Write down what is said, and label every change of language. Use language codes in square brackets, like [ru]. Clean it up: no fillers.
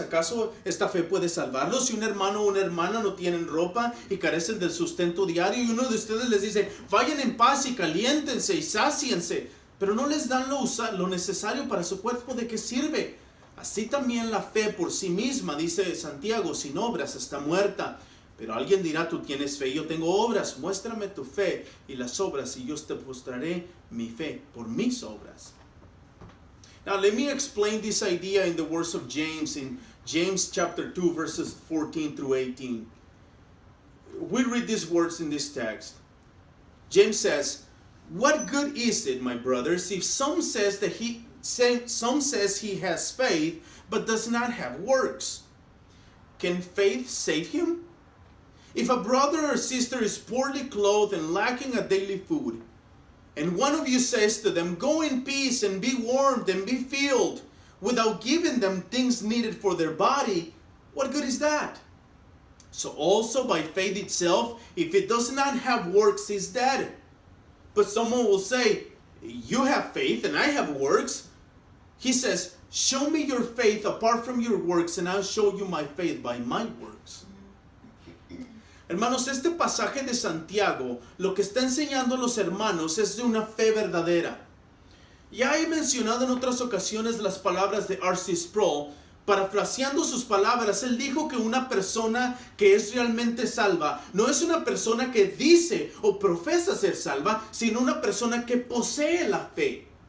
[es] ¿Acaso esta fe puede salvarlo? Si un hermano o una hermana no tienen ropa y carecen del sustento diario y uno de ustedes les dice, vayan en paz y caliéntense y sáciense, pero no les dan lo necesario para su cuerpo, ¿de qué sirve? Así también la fe por sí misma, dice Santiago, sin obras está muerta. Pero alguien dirá, tú tienes fe y yo tengo obras. Muéstrame tu fe y las obras y yo te mostraré mi fe por mis obras. [en] Now let me explain this idea in the words of James, in James chapter 2 verses 14 through 18. We read these words in this text. James says, what good is it, my brothers, if some says he has faith, but does not have works? Can faith save him? If a brother or sister is poorly clothed and lacking a daily food, and one of you says to them, go in peace and be warmed and be filled, without giving them things needed for their body, what good is that? So also by faith itself, if it does not have works, is dead. But someone will say, you have faith and I have works. He says, show me your faith apart from your works and I'll show you my faith by my works. [es] Hermanos, este pasaje de Santiago lo que está enseñando a los hermanos es de una fe verdadera. Ya he mencionado en otras ocasiones las palabras de R.C. Sproul. Parafraseando sus palabras, él dijo que una persona que es realmente salva no es una persona que dice o profesa ser salva, sino una persona que posee la fe.